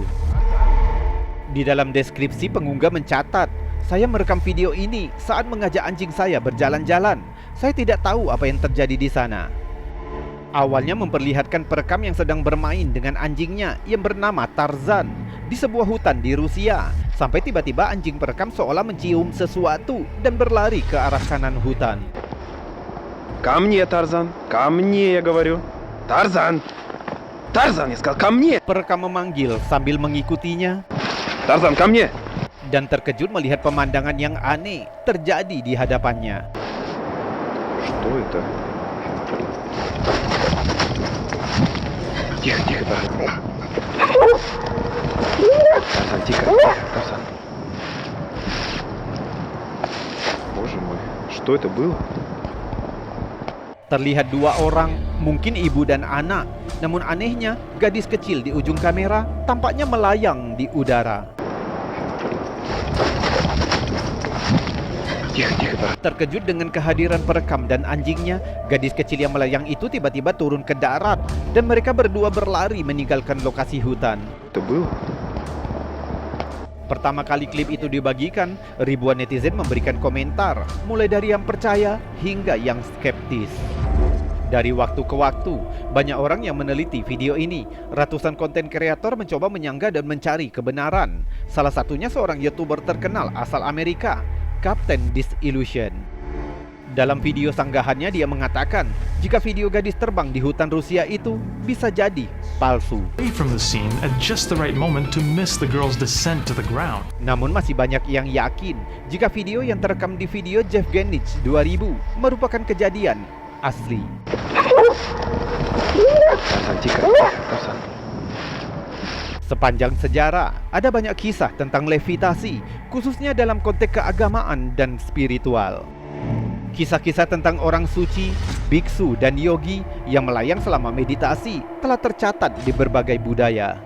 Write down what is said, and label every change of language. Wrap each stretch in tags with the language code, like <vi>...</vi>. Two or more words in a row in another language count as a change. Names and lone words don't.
<id>Di dalam deskripsi pengunggah mencatat, "Saya merekam video ini saat mengajak anjing saya berjalan-jalan. Saya tidak tahu apa yang terjadi di sana." Awalnya memperlihatkan perekam yang sedang bermain dengan anjingnya yang bernama Tarzan di sebuah hutan di Rusia, sampai tiba-tiba anjing perekam seolah mencium sesuatu dan berlari ke arah kanan hutan.</id> <ru>Ко мне, Тарзан! Ко мне, я говорю! Тарзан! Тарзан, я сказал, ко мне!</ru> <id>Perekam memanggil sambil mengikutinya</id> <ru>Тарзан, ко мне!</ru> <id>dan terkejut melihat pemandangan yang aneh terjadi di hadapannya.</id> <ru>Что это? Тихо, тихо, Тарзан. Тарзан, тихо, Тарзан. Боже мой, что это было?</ru> <id>Terlihat dua orang, mungkin ibu dan anak. Namun anehnya, gadis kecil di ujung kamera tampaknya melayang di udara.</id> <ru>Тихо, тихо, Тарзан.</ru> <id>Terkejut dengan kehadiran perekam dan anjingnya, gadis kecil yang melayang itu tiba-tiba turun ke darat dan mereka berdua berlari meninggalkan lokasi hutan.</id> <ru>Это было?</ru> <id>Pertama kali klip itu dibagikan, ribuan netizen memberikan komentar, mulai dari yang percaya hingga yang skeptis. Dari waktu ke waktu, banyak orang yang meneliti video ini. Ratusan konten kreator mencoba menyangga dan mencari kebenaran. Salah satunya seorang YouTuber terkenal asal Amerika, Captain Disillusion. Dalam video sanggahannya dia mengatakan jika video gadis terbang di hutan Rusia itu bisa jadi palsu.</id> <en>Away from the scene at just the right moment to miss the girl's descent to the ground.</en> <id>Namun masih banyak yang yakin jika video yang terekam di video Jeff Genich 2000 merupakan kejadian asli.</id> <ru>Тарзан, тихо, Тарзан.</ru> <id>Sepanjang sejarah, ada banyak kisah tentang levitasi, khususnya dalam konteks keagamaan dan spiritual. Kisah-kisah tentang orang suci, biksu, dan yogi yang melayang selama meditasi telah tercatat di berbagai budaya.</id>